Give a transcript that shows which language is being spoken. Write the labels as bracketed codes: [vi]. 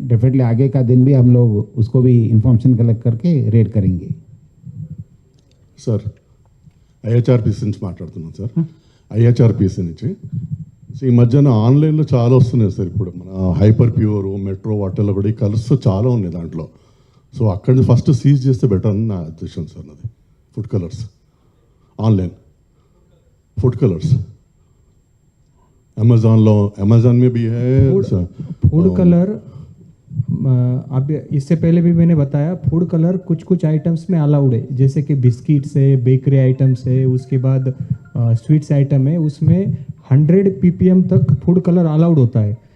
[hi] Definitely आगे का दिन भी हम लोग उसको भी इन्फॉर्मेशन कलेक्ट करके रेड करेंगे. [te] సార్ IHRPC నుంచి మాట్లాడుతున్నాను సార్. IHRPC నుంచి ఈ మధ్యన ఆన్లైన్లో చాలా వస్తున్నాయి సార్. ఇప్పుడు మన హైపర్ ప్యూర్, మెట్రో వాటిల్లో కూడా ఈ కలర్స్ చాలా ఉన్నాయి దాంట్లో. సో అక్కడి నుంచి ఫస్ట్ సీజ్ చేస్తే బెటర్ అని నా ఉద్దేశం సార్. నాది food colours online [hi] food colours Amazon में भी है फूड कलर. अब इससे पहले भी मैंने बताया फूड कलर कुछ आइटम्स में अलाउड है, जैसे कि बिस्किट्स है, बेकरी आइटम्स है, उसके बाद स्वीट्स आइटम है, उसमें 100 ppm तक फूड कलर अलाउड होता है.